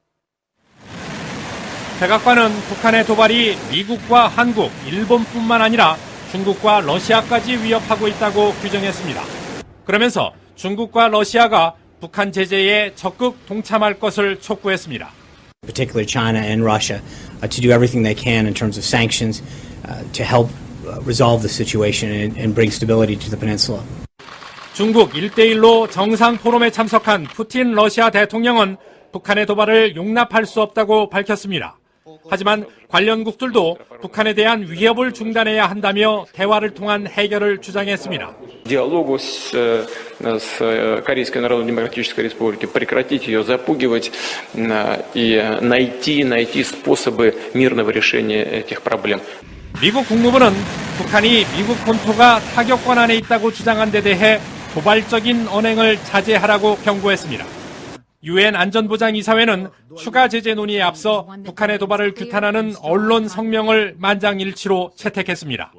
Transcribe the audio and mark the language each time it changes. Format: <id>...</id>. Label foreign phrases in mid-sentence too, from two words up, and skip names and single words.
<ko>백악관은 북한의 도발이 미국과 한국, 일본뿐만 아니라 중국과 러시아까지 위협하고 있다고 규정했습니다. 그러면서 중국과 러시아가 북한 제재에 적극 동참할 것을 촉구했습니다.</ko> <en>Particularly China and Russia, to do everything they can in terms of sanctions to help resolve the situation and bring stability to the peninsula.</en> <ko>중국 1대1로 정상 포럼에 참석한 푸틴 러시아 대통령은 북한의 도발을 용납할 수 없다고 밝혔습니다. 하지만 관련국들도 북한에 대한 위협을 중단해야 한다며 대화를 통한 해결을 주장했습니다.</ko> <ru>Диалогу с Корейской Народно-Демократической Республикой, прекратить ее запугивать и найти способы мирного решения этих проблем.</ru> <ko>미국 국무부는 북한이 미국 본토가 타격권 안에 있다고 주장한 데 대해 도발적인 언행을 자제하라고 경고했습니다. 유엔 안전보장이사회는 추가 제재 논의에 앞서 북한의 도발을 규탄하는 언론 성명을 만장일치로 채택했습니다.</ko>